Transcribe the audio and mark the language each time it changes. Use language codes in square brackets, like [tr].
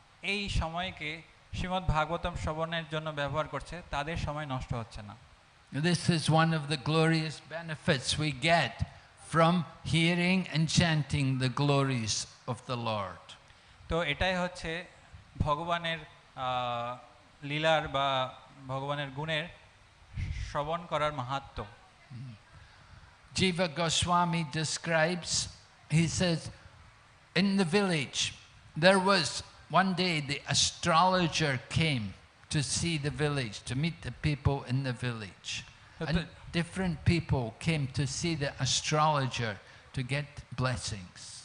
[bn] এই সময়কে শ্রীমদ্ ভাগবতম শ্রবণের জন্য ব্যবহার করছে, তাদের সময় নষ্ট হচ্ছে না। [en] This is one of the glorious benefits we get from hearing and chanting the glories of the Lord. [bn] তো এটাই হচ্ছে ভগবানের লীলার বা ভগবানের গুণের শ্রবণ করার মাহাত্ম্য। [en] Jiva Goswami describes, he says, in the village, there was one day the astrologer came to see the village, to meet the people in the village. And different people came to see the astrologer to get blessings.